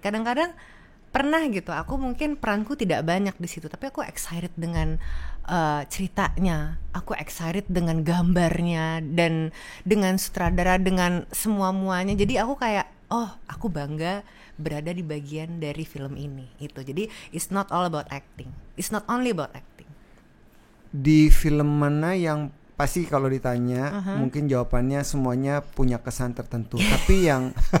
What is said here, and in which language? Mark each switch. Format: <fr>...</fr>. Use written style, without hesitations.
<id>Kadang-kadang pernah gitu, aku mungkin peranku tidak banyak di situ, tapi aku excited dengan ceritanya, aku excited dengan gambarnya, dan dengan sutradara, dengan semua-muanya. Jadi aku kayak, aku bangga berada di bagian dari film ini. Itu.</id> <en>Jadi it's not all about acting. It's not only about acting.</en> <id>Di film mana yang pasti kalau ditanya mungkin jawabannya semuanya punya kesan tertentu, tapi yang</id>